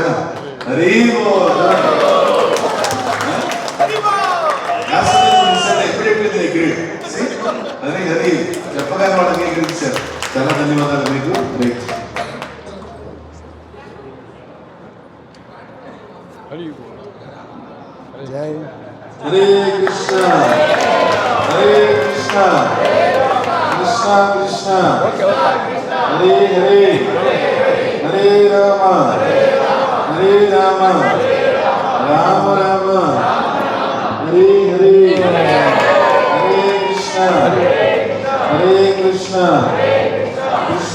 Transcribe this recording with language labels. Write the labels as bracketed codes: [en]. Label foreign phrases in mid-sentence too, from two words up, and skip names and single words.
[te] హరి అదే హరి చెప్పగానే వాళ్ళకి ఎగిరించారు. చాలా ధన్యవాదాలు మీకు. [sa] హరే కృష్ణ హరే కృష్ణ కృష్ణ కృష్ణ హరే హరే హరే రామ హరే రామ రామ రామ హరే హరే హరే కృష్ణ హరే కృష్ణ కృష్ణ